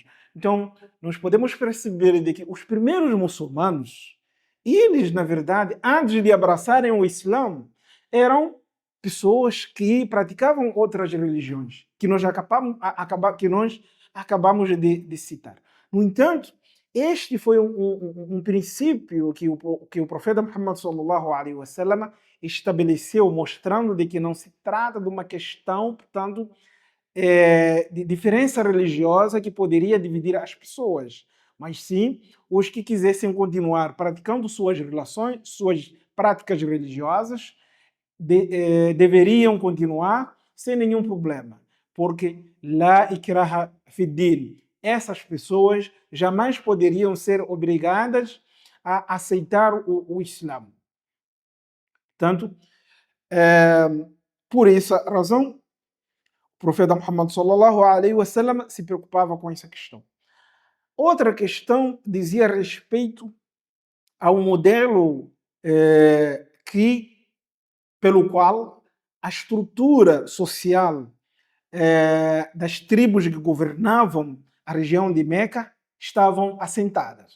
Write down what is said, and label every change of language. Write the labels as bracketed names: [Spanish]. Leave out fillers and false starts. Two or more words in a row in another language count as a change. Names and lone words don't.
[Portuguese] Então, nós podemos perceber de que os primeiros muçulmanos, eles, na verdade, antes de abraçarem o Islã, eram pessoas que praticavam outras religiões, que nós acabamos de citar. No entanto, este foi um princípio que o profeta Muhammad [Arabic] صلى الله عليه وسلم [Portuguese] estabeleceu, mostrando de que não se trata de uma questão, portanto, de diferença religiosa que poderia dividir as pessoas, mas sim os que quisessem continuar praticando suas relações, suas práticas religiosas, deveriam continuar sem nenhum problema, porque [Arabic] لا إكراه في الدين, [Portuguese] essas pessoas jamais poderiam ser obrigadas a aceitar o Islã. Portanto, por essa razão, o profeta Muhammad [Arabic] صلى الله عليه وسلم [Portuguese] se preocupava com essa questão. Outra questão dizia respeito ao modelo pelo qual a estrutura social das tribos que governavam a região de Meca estavam assentadas.